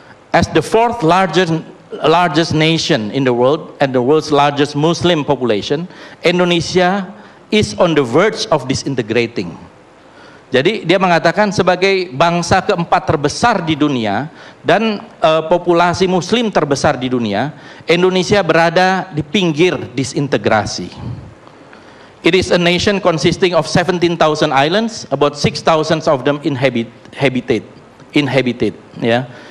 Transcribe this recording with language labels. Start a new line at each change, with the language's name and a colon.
English: As the fourth largest nation in the world and the world's largest Muslim population, Indonesia is on the verge of disintegrating.
Indonesian: Jadi dia mengatakan sebagai bangsa keempat terbesar di dunia dan populasi Muslim terbesar di dunia, Indonesia berada di pinggir disintegrasi.
English: It is a nation consisting of 17,000 islands, about 6,000 of them inhabited, ya.